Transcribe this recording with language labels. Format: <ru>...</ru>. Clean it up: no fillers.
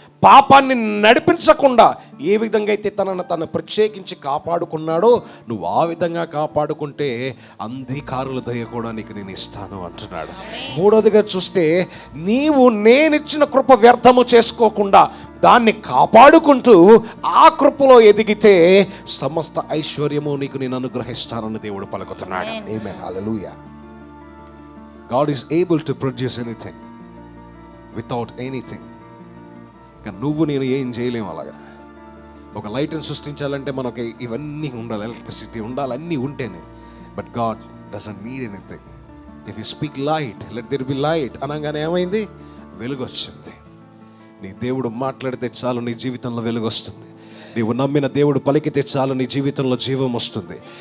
<te>పాపాన్ని నడిపించకుండా ఏ విధంగా అయితే తనను ప్రత్యేకించి కాపాడుకున్నాడో నువ్వు ఆ విధంగా కాపాడుకుంటే అంధకారుల దయ కూడా నీకు నేను ఇస్తాను అంటున్నాడు. మూడోదిగా చూస్తే నీవు నేనిచ్చిన కృప వ్యర్థము చేసుకోకుండా దాన్ని కాపాడుకుంటూ ఆ కృపలో ఎదిగితే సమస్త ఐశ్వర్యము నీకు నేను అనుగ్రహిస్తానని దేవుడు పలుకుతున్నాడు. ఆమేన్. హల్లెలూయా.</te> <en>God is able to produce anything without anything.</en> <te>కానీ నువ్వు నేను ఏం చేయలేము. అలాగా ఒక లైట్ని సృష్టించాలంటే మనకి ఇవన్నీ ఉండాలి, ఎలక్ట్రిసిటీ ఉండాలి, అన్నీ ఉంటేనే.</te> <en>But God doesn't need anything. If you speak light, let there be light</en> <te>అనగానే ఏమైంది? వెలుగు వచ్చింది. నీ దేవుడు మాట్లాడితే చాలు నీ జీవితంలో వెలుగు వస్తుంది. నీవు నమ్మిన దేవుడు పలికితే చాలు నీ జీవితంలో జీవం వస్తుంది.</te>